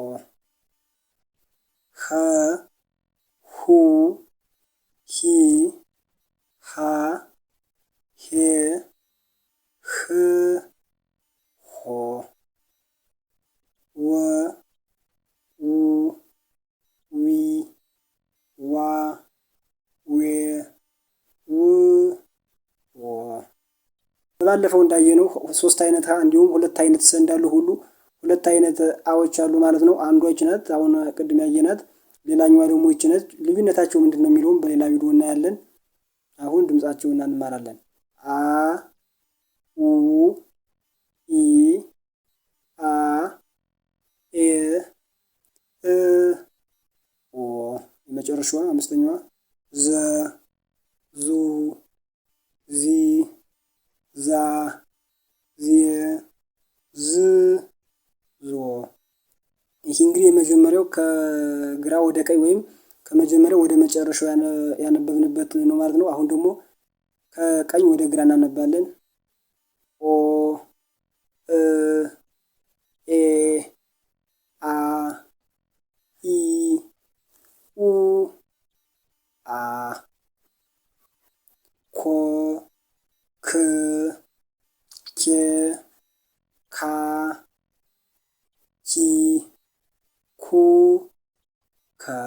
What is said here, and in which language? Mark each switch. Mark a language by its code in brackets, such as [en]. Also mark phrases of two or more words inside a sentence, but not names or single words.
[am] ኸ ሁ ሂ ሃ ሄ ህ ሆ ወ ው ዊ ዋ ዌ ው ወ። ባለፈው እንዳየነው 3 አይነት ሀ እንዲሁም 2 አይነት ሰ እንዳሉ ሁሉ 2 አይነት አዎች አሉ ማለት ነው። አንዷ ይህች ናት፣ አሁን ቅድም ያየናት። ሌላኛዋ ደግሞ ይህች ነች። ልዩነታቸው ምንድነው የሚለውን በሌላ ቪዲዮ እናያለን። አሁን ድምጻቸውን እንማራለን። አ ኡ ኢ አ ኤ እ ኦ። የመጨረሻዋ አምስተኛዋ ዘ ዙ ዚ ዛ ዜ ዝ ዞ። ይህ እንግዲህ የመጀመሪያው ከግራ ወደ ቀኝ ወይም ከመጀመሪያው ወደ መጨረሻው ያነበብንበት ነው ማለት ነው። አሁን ደግሞ ከቀኝ ወደ ግራ እናነባለን። ኦ እ ኤ አ ኢ ኡ አ ኮ ክ ኬ ካ ኪ ኩ ከ